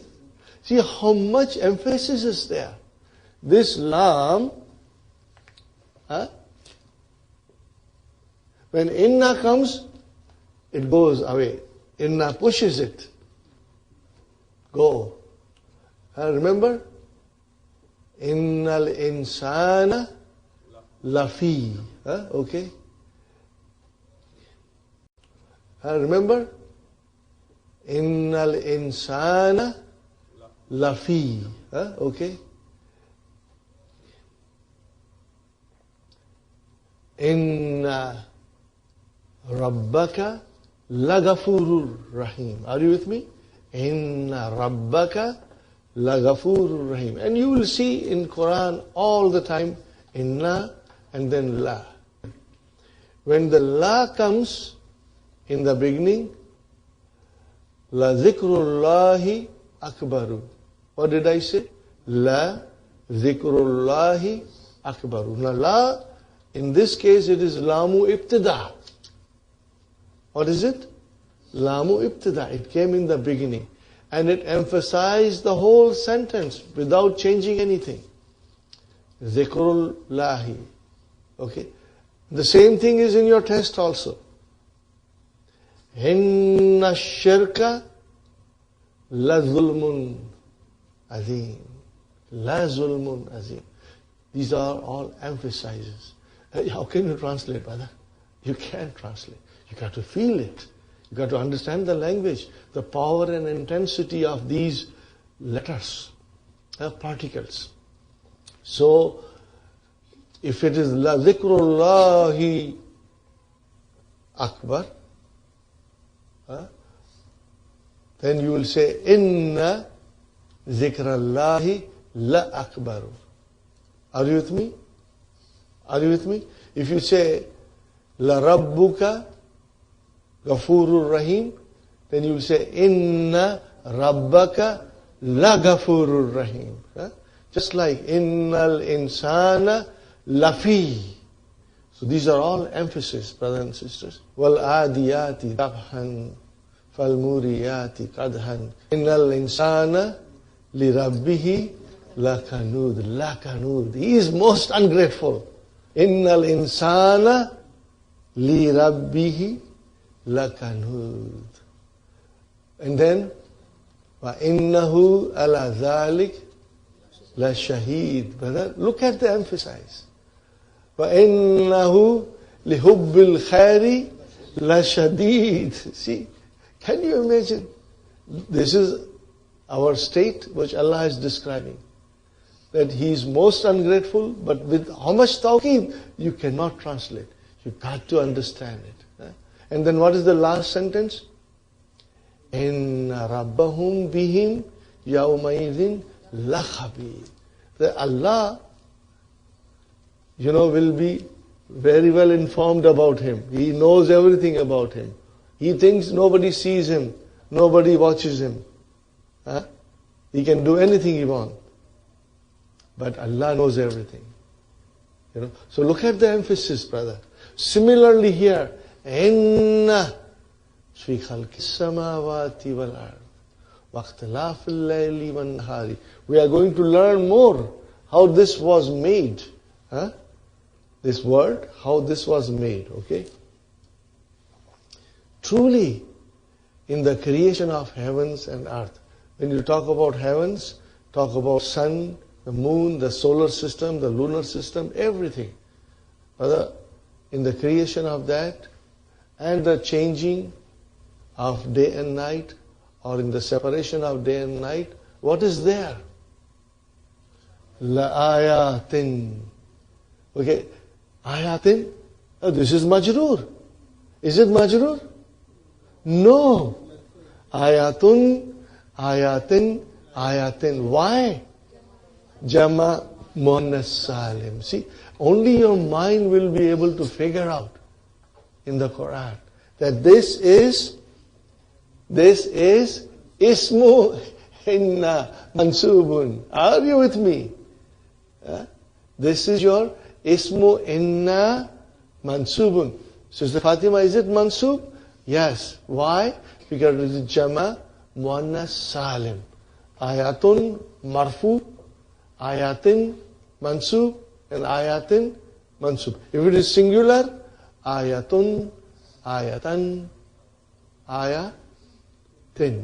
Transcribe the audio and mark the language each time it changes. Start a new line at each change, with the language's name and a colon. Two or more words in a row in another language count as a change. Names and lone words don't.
English: See how much emphasis is there. This lam, when inna comes, it goes away. Inna pushes it. Go. Remember?
Arabic: إن الإنسان لفي. Okay.
English: Remember?
Arabic: إن الإنسان لفي. Okay. إن ربك لغفور رحيم.
English: Are you with me?
Arabic: إن ربك لغفور رحيم.
English: And you will see in Quran all the time inna and then la. When the la comes in the beginning,
Arabic: لذكر الله أكبر.
English: What did I say?
Arabic: لذكر الله أكبر.
English: Now la, in this case it is
Arabic: لام ابتداء.
English: What is it?
Arabic: لام ابتداء.
English: It came in the beginning. And it emphasized the whole sentence without changing anything.
Arabic: Zikrullahi. Okay.
English: The same thing is in your test also.
Arabic: إن الشرك لظلم عظيم. لظلم عظيم.
English: These are all emphasizes. How can you translate, brother? You can't translate. You got to feel it. You got to understand the language, the power and intensity of these letters, particles. So, if it is
Arabic: لذكر الله أكبر,
English: then you will say
Arabic: إن ذكر الله لأكبر.
English: Are you with me? Are you with me? If you say
Arabic: لربك غفور رحيم,
English: then you will say
Arabic: إن ربك لغفور رحيم.
English: Just like
Arabic: إن الإنسان لفي.
English: So these are all emphasis, brothers and sisters.
Arabic: والعاديات ضبحا فالموريات قدحا إن الإنسان لربه لكنود. Lakanud.
English: He is most ungrateful.
Arabic: إن الإنسان لربه لكنود.
English: And then
Arabic: وإنه على ذلك لشهيد.
English: Brother, look at the emphasis.
Arabic: وَإِنَّهُ لِحُبِّ الْخَيْرِ لَشَدِيد.
English: See, can you imagine? This is our state which Allah is describing. That He is most ungrateful, but with how much tawqeed, you cannot translate. You got to understand it. And then what is the last sentence?
Arabic: إِنَّ رَبَّهُمْ بِهِمْ يَوْمَئِذٍ لَخَبِيرٌ.
English: That Allah, will be very well informed about him. He knows everything about him. He thinks nobody sees him, nobody watches him. He can do anything he wants. But Allah knows everything. So look at the emphasis, brother. Similarly here,
Arabic: إن في خلق السماوات والأرض واختلاف الليل والنهار.
English: We are going to learn more how this was made. This word, how this was made, okay? Truly, in the creation of heavens and earth, when you talk about heavens, talk about sun, the moon, the solar system, the lunar system, everything. In the creation of that, and the changing of day and night, or in the separation of day and night, what is there?
Arabic: لآيات. Okay, ayatin,
English: this is majroor. Is it majroor? No.
Arabic: آياتٌ، آياتٍ، آياتٍ. Why? جمع مؤنث سالم.
English: See, only your mind will be able to figure out in the Quran that this is
Arabic: اسم إن منصوب.
English: Are you with me? This is your
Arabic: اسم إن منصوب.
English: Sister Fatima, is it mansub? Yes. Why? Because it is
Arabic: جمع مؤنث سالم. آياتٌ مرفوع، آياتٍ منصوب, and آياتٍ منصوب.
English: If it is singular,
Arabic: آيةٌ، آيةً، آيةٍ.